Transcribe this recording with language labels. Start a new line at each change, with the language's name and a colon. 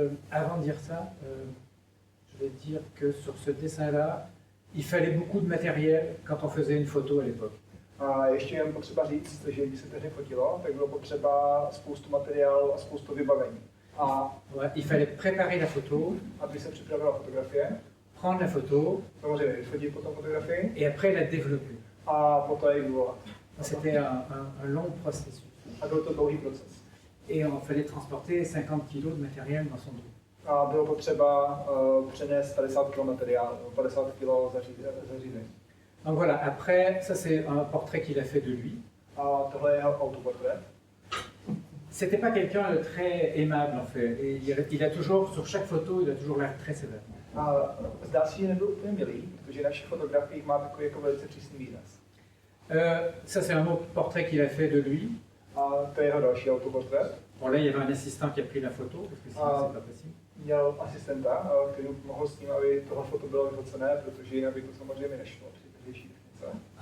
French: Avant de dire ça, je vais dire que sur ce dessin-là, il fallait beaucoup de matériel quand on faisait une photo à l'époque.
Czech: A ještě jen potřeba říct, že když se tehdy fotilo, tak bylo potřeba spoustu materiálu a spoustu vybavení. A
French: ouais, il fallait préparer la photo,
Czech: aby se připravila fotografie,
French: prendre la photo,
Czech: samozřejmě vyfotit potom fotografii
French: et après la développer.
Czech: a poté ji vyvolat.
French: C'était un long processus.
Czech: A byl to dlouhý proces.
French: Et il fallait transporter 50 kg de matériel dans son dos.
Czech: A bylo potřeba přenést 50 kg materiálu, 50 kg zařízení.
French: Donc voilà, après, ça c'est un portrait qu'il a fait de lui.
Czech: A tohle je jeho autoportrét.
French: C'était pas quelqu'un de très aimable en fait. Et il a toujours, sur chaque photo, il a toujours l'air très sévère.
Czech: A zdá se, že nebyl úplně milý, protože na všech fotografiích má takový jako velice přísný výraz.
French: Ça c'est un autre portrait qu'il a fait de lui.
Czech: A to je jeho další autoportrét.
French: Bon là il y avait un assistant qui a pris la photo, parce que sinon c'est pas possible.
Czech: Měl asistenta, který mu pomohl s tím, aby tohle foto bylo vyfocené, protože jinak by to samozřejmě nešlo při tehdejší technice.